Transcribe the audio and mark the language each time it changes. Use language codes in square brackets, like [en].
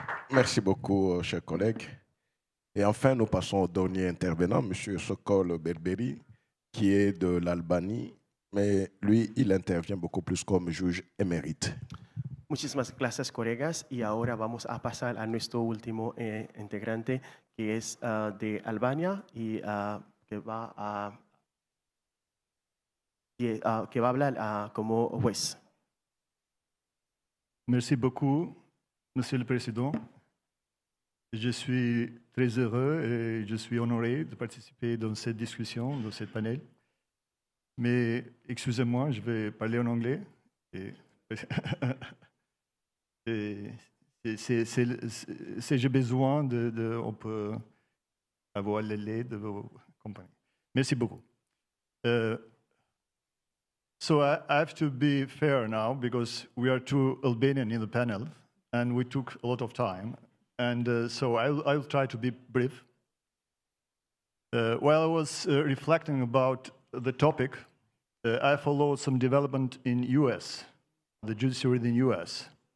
[fr] Merci beaucoup, chers collègues. Et enfin, nous passons au dernier intervenant, M. Sokol Berberi, qui est de l'Albanie, mais lui, il intervient beaucoup plus comme juge émérite. [es] Muchísimas gracias, colegas. Y ahora vamos a pasar a nuestro último integrante, que es de Albania y que va a hablar como juez. [fr] Merci beaucoup, Monsieur le Président. Je suis très heureux et je suis honoré de participer dans cette discussion, dans ce panel. Mais excusez-moi, je vais parler en anglais. Si j'ai besoin, on peut avoir l'aide de vos compagnies. Merci beaucoup. [en] So I have to be fair now because we are two Albanian in the panel and we took a lot of time. And so I'll try to be brief. While I was reflecting about the topic, I followed some development in US, the judiciary in the US.